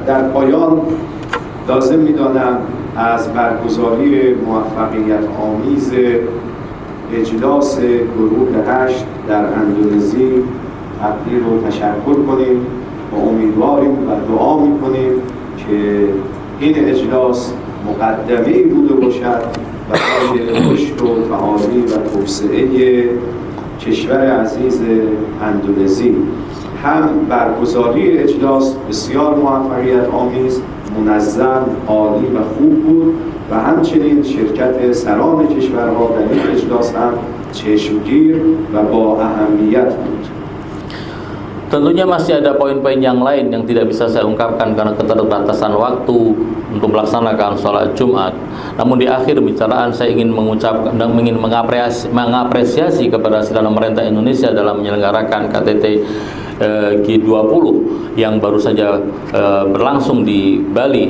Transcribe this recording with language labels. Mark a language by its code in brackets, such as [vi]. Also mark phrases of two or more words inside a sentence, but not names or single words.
[fa] در پایان لازم می‌دانم از برگزاری موفقیت آمیز اجلاس گروه 8 در اندونزی تقدیر و تشکر کنیم و امیدواریم و دعا می‌کنیم که این اجلاس مقدمه‌ای بوده باشد برای رشد و تعالی و توسعه کشور عزیز اندونزی. هم برگزاری اجلاس بسیار موفقیت آمیز، منظم، عالی و خوب بود و همچنین شرکت سران کشورها در این اجلاس هم چشمگیر و با اهمیت بود. [id] Tentunya masih ada poin-poin yang lain yang tidak bisa saya ungkapkan karena keterbatasan waktu untuk melaksanakan sholat Jumat. Namun di akhir pembicaraan saya ingin mengucapkan dan ingin mengapresiasi kepada sidang pemerintah Indonesia dalam menyelenggarakan KTT G20 yang baru saja berlangsung di Bali.